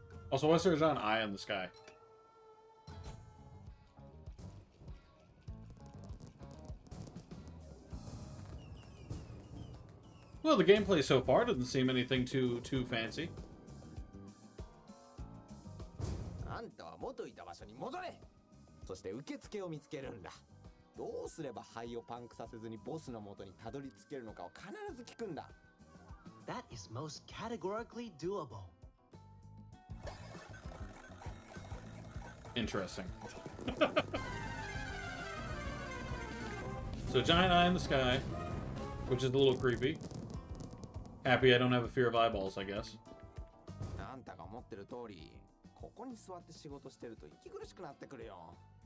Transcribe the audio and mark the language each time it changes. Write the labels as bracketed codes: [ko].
[en] Also, why is there an eye in the sky? Well, the gameplay so far doesn't seem anything too fancy. [ja] あんたは元いた場所に戻れ。そして受付を見つけるんだ。どうすれば肺をパンクさせずにボスの元にたどり着けるのかを必ず聞くんだ。 [en] That is most categorically doable. Interesting. So, giant eye in the sky, which is a little creepy. Happy I don't have a fear of eyeballs, I guess. [ja] あんたが思ってる通り、ここに座って仕事してると息苦しくなってくるよ。